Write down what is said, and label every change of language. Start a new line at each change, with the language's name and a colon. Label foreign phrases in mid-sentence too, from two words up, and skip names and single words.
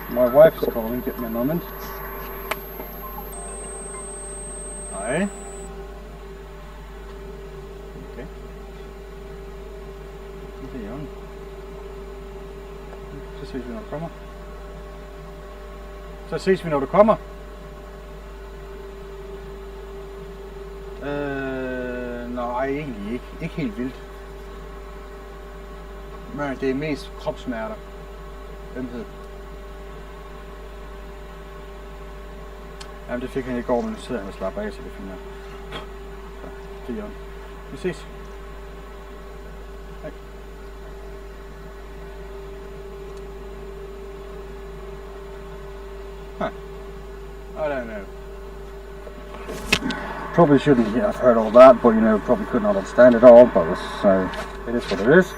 English: wife is calling. Give me a moment. Hi.
Swedish: Okay. Vad gör hon? Så ses vi när du kommer.
Danish: Så ses vi når du kommer. Nej, egentlig ikke. Ikke helt vildt. Men det er mest kropssmerter. Ømhed. Jamen det fik han i går, men nu sidder han og slapper af, så det finder. Så, det er Jørgen. Vi ses. Hej.
English: I don't know. Probably shouldn't have heard all that, but you know, probably could not understand it all, but so it is what it is.